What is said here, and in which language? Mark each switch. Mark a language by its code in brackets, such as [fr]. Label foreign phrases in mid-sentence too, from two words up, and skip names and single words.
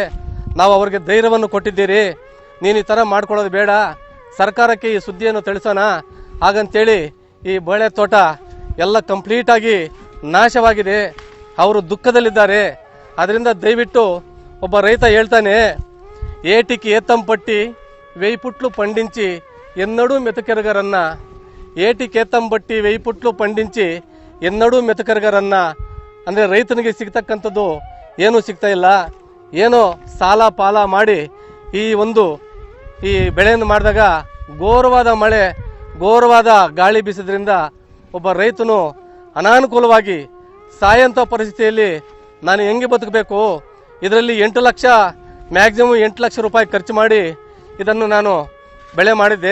[kn] ನಾವು ಅವರಿಗೆ ಧೈರ್ಯವನ್ನು ಕೊಟ್ಟಿದ್ದೀರಿ. ನೀನು ಈ ಥರ ಮಾಡ್ಕೊಳ್ಳೋದು ಬೇಡ, ಸರ್ಕಾರಕ್ಕೆ ಈ ಸುದ್ದಿಯನ್ನು ತಿಳಿಸೋಣ, ಹಾಗಂತೇಳಿ ಈ ಬಾಳೆ ತೋಟ ಎಲ್ಲ ಕಂಪ್ಲೀಟಾಗಿ ನಾಶವಾಗಿದೆ. ಅವರು ದುಃಖದಲ್ಲಿದ್ದಾರೆ. ಅದರಿಂದ ದಯವಿಟ್ಟು ಒಬ್ಬ ರೈತ ಹೇಳ್ತಾನೆ, [te] ఏటికి ఏతం పట్టి 1000 పుట్లు పండించి ఎన్నడూ మెతకెరగరన్న, ఏటికి ఏతం పట్టి 1000 పుట్లు పండించి ఎన్నడూ మెతకర్గరన్న. [kn] ಅಂದರೆ ರೈತನಿಗೆ ಸಿಗ್ತಕ್ಕಂಥದ್ದು ಏನೂ ಸಿಗ್ತಾ ಇಲ್ಲ. ಏನೋ ಸಾಲ ಪಾಲ ಮಾಡಿ ಈ ಬೆಳೆಯನ್ನು ಮಾಡಿದಾಗ ಘೋರವಾದ ಮಳೆ, ಘೋರವಾದ ಗಾಳಿ ಬೀಸಿದ್ರಿಂದ ಒಬ್ಬ ರೈತನು ಅನಾನುಕೂಲವಾಗಿ ಸಾಯಂತ ಪರಿಸ್ಥಿತಿಯಲ್ಲಿ ನಾನು ಹೆಂಗೆ ಬದುಕಬೇಕು, ಇದರಲ್ಲಿ 8 ಲಕ್ಷ, ಮ್ಯಾಕ್ಸಿಮಮ್ 8 ಲಕ್ಷ ರೂಪಾಯಿ ಖರ್ಚು ಮಾಡಿ ಇದನ್ನು ನಾನು ಬೆಳೆ ಮಾಡಿದ್ದೆ.